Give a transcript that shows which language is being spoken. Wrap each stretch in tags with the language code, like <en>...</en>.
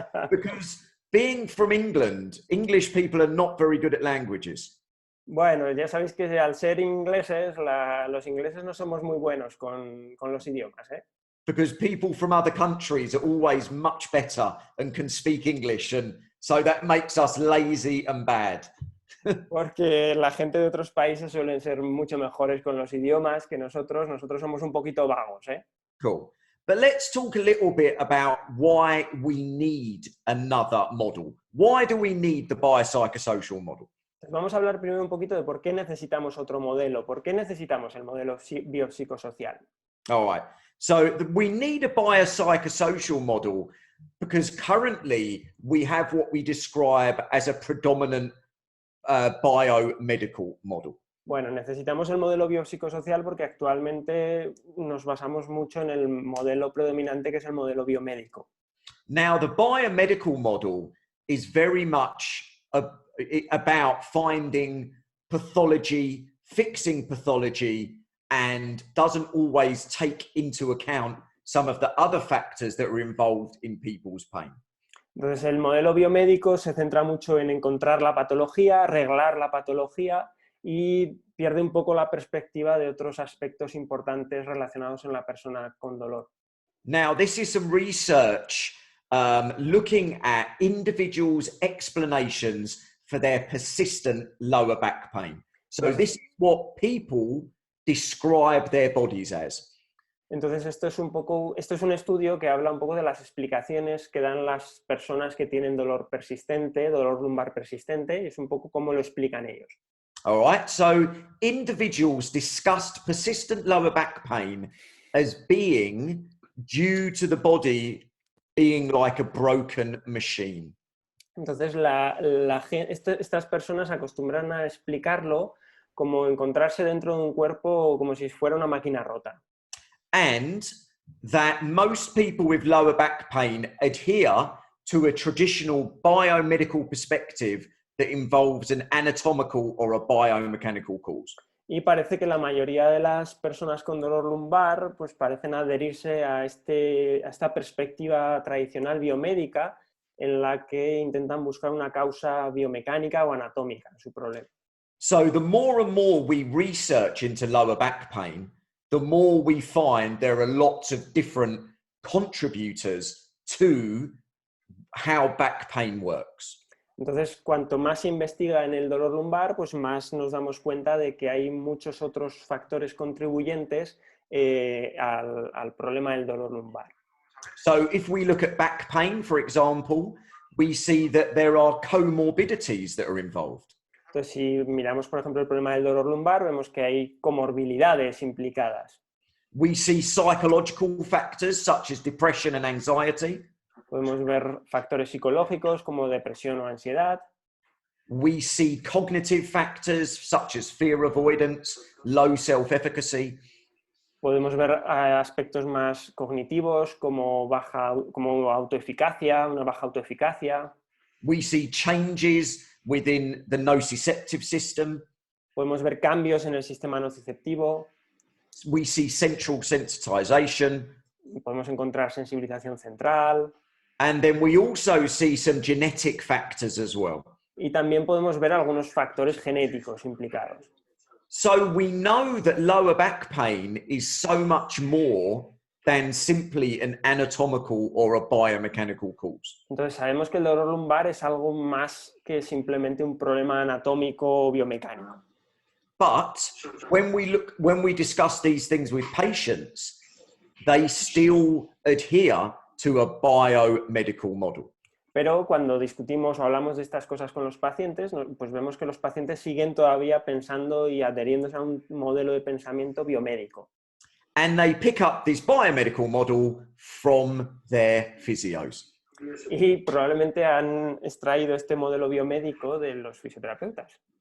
<en>Because being from England, English people are not very good at languages.</en> <es>Bueno, ya sabéis que al ser ingleses, los ingleses no somos muy buenos con los idiomas, ¿eh?</es> <en>Because people from other countries are always much better and can speak English, and so that makes us lazy and bad.</en> <es>Porque la gente de otros países suelen ser mucho mejores con los idiomas que nosotros somos un poquito vagos, ¿eh?</es> <en>Cool. But let's talk a little bit about why we need another model. Why do we need the biopsychosocial model?</en> <es>Vamos a hablar primero un poquito de por qué necesitamos otro modelo, por qué necesitamos el modelo biopsicosocial.</es> <en>All right. So we need a biopsychosocial model because currently we have what we describe as a predominant biomedical model.</en> <es>Bueno, necesitamos el modelo biopsicosocial porque actualmente nos basamos mucho en el modelo predominante, que es el modelo biomédico.</es> <en>Now, the biomedical model is very much about finding pathology, fixing pathology, and doesn't always take into account some of the other factors that are involved in people's pain.</en> <es>Entonces, el modelo biomédico se centra mucho en encontrar la patología, arreglar la patología y pierde un poco la perspectiva de otros aspectos importantes relacionados en la persona con dolor.</es> <en>Now, this is some research looking at individuals' explanations for their persistent lower back pain. So this is what people describe their bodies as.</en> <es>Entonces, esto es un estudio que habla un poco de las explicaciones que dan las personas que tienen dolor persistente, dolor lumbar persistente, y es un poco cómo lo explican ellos.</es> <en>All right, so individuals discussed persistent lower back pain as being due to the body being like a broken machine.</en> <es>Entonces, estas personas acostumbran a explicarlo como encontrarse dentro de un cuerpo como si fuera una máquina rota.</es> <en>And that most people with lower back pain adhere to a traditional biomedical perspective that involves an anatomical or a biomechanical cause.</en> <es>Y parece que la mayoría de las personas con dolor lumbar pues parecen adherirse a esta perspectiva tradicional biomédica en la que intentan buscar una causa biomecánica o anatómica en su problema.</es> <en>So the more and more we research into lower back pain, the more we find there are lots of different contributors to how back pain works.</en> <es>Entonces, cuanto más se investiga en el dolor lumbar, pues más nos damos cuenta de que hay muchos otros factores contribuyentes al problema del dolor lumbar.</es> <en>So if we look at back pain, for example, we see that there are comorbidities that are involved.</en> <es>Entonces, si miramos, por ejemplo, el problema del dolor lumbar, vemos que hay comorbilidades implicadas.</es> <en>We see psychological factors such as depression and anxiety.</en> <es>Podemos ver factores psicológicos como depresión o ansiedad.</es> <en>We see cognitive factors such as fear avoidance, low self-efficacy.</en> <es>Podemos ver aspectos más cognitivos como autoeficacia, una baja autoeficacia.</es> <en>We see changes within the nociceptive system.</en> <es>Podemos ver cambios en el sistema nociceptivo.</es> <en>We see central sensitization.</en> <es>Podemos encontrar sensibilización central.</es> <en>And then we also see some genetic factors as well.</en> <es>Y también podemos ver algunos factores genéticos implicados.</es> <en>So we know that lower back pain is so much more than simply an anatomical or a biomechanical cause.</en> <es>Entonces sabemos que el dolor lumbar es algo más que simplemente un problema anatómico o biomecánico.</es> <en>But when we discuss these things with patients, they still adhere to a biomedical model.</en> <es>Pero cuando discutimos o hablamos de estas cosas con los pacientes, pues vemos que los pacientes siguen todavía pensando y adheriéndose a un modelo de pensamiento biomédico.</es> <en>And they pick up this biomedical model from their physios.</en> <es>Y probablemente han extraído este modelo biomédico de los fisioterapeutas.</es>